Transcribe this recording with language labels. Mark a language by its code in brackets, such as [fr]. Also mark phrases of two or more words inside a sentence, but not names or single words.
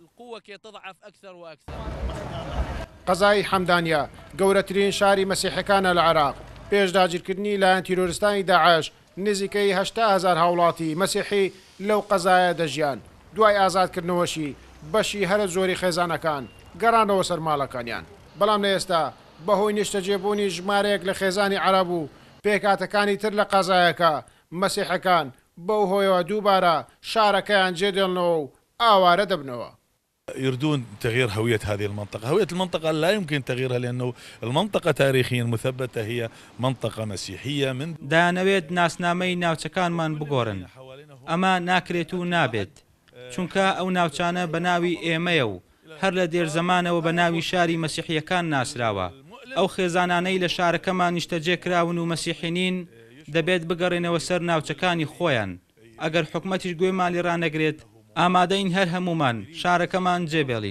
[ckb] قەزای حەمدانیە گەورەترین شاری مەسیحەکانە لە عێراق پێش داگیرکردنی لایەن تیرۆریستانی داعش نزیکەی 800,000 هاوڵاتی مەسیحی لەو قەزایە دەژیان دوای ئازادکردنەوەشی بەشی هەرە زۆری خێزانەکان گەڕانەوە سەر ماڵەکانیان بەڵام لە ئێستا بەهۆی نیشتەجێبوونی ژمارەیەک لە خێزانی عەرەب و پێکاتەکانی تر لە قەزایەکە مەسیحەکان بەو هۆیەوە دووبارە شارەکەیان جێدێڵنەوە و ئاوارە دەبنەوە. [ar] يريدون تغيير هوية هذه المنطقة. هوية المنطقة لا يمكن تغييرها لأنه المنطقة تاريخيا مثبتة هي منطقة مسيحية من [ckb] دانەوێت ناسنامەی ناوچەکانمان بگۆڕن ئەمە ناکرێت و نابێت چونکە ئەو ناوچانە بە ناوی ئێمەیە و هەر لە دێرزەمانەوە بە ناوی شاری مەسیحیەکان ناسراوە ئەو خێزانانەی لە شارەکەمان نیشتەجێ کراون و مەسیحینین دەبێت بگەڕێنەوە سەر ناوچەکانی خۆیان ئەگەر حکومەتیش گوێمان لێ ڕانەگرێت ئامادەین هەر هەمومان شارەکەمان جێبێڵین.